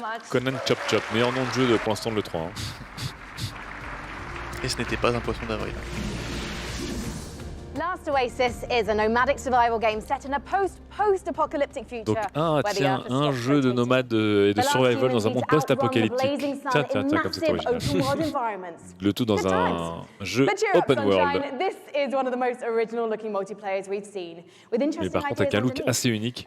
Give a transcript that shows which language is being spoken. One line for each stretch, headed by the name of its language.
French: Conan Chop Chop, meilleur nom de jeu pour l'instant de l'E3. Et ce n'était pas un poisson d'avril.
English: Last Oasis is a nomadic survival game set in a post-apocalyptic future.
French: Donc un jeu de nomades et de survival dans un monde post-apocalyptique. Tiens, comme c'est original. Le tout dans un jeu open world. Mais par contre avec un look assez unique.